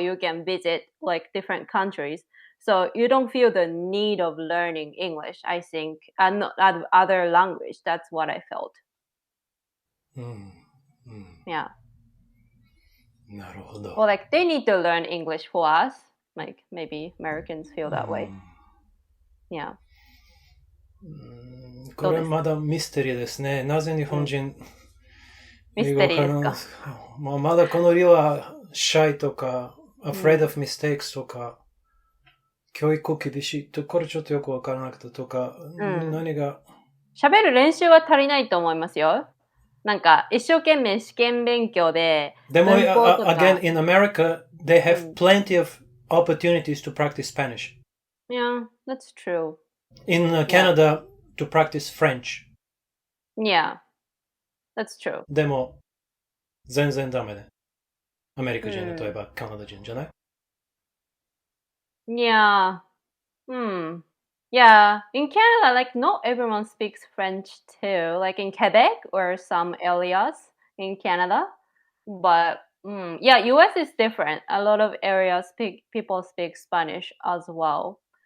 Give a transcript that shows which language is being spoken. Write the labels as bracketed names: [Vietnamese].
[English] You can visit different countries. So you don't feel the need of learning English, I think, and other language. That's what I felt. Yeah. [Japanese] なるほど。 [English] Well, they need to learn English for us. Maybe Americans feel that way. Yeah. [Japanese] これまだミステリーですね。なぜ日本人ミステリーですか？まだこの理由は shy とか [English] afraid of mistakes [Japanese] とか、教育厳しいとこれちょっとよくわからなくてとか、何が喋る練習は足りないと思いますよ。一生懸命試験勉強で。でも、 [English] again, in America, they have plenty of opportunities to practice Spanish. Yeah, that's true. In Canada, to practice French. Yeah, that's true. [Japanese] でも、全然ダメね。アメリカ人、例えばカナダ人じゃない？ [English] Yeah. Yeah, in Canada, not everyone speaks French too, in Quebec or some areas in Canada. But yeah, US is different. A lot of areas people speak Spanish as well.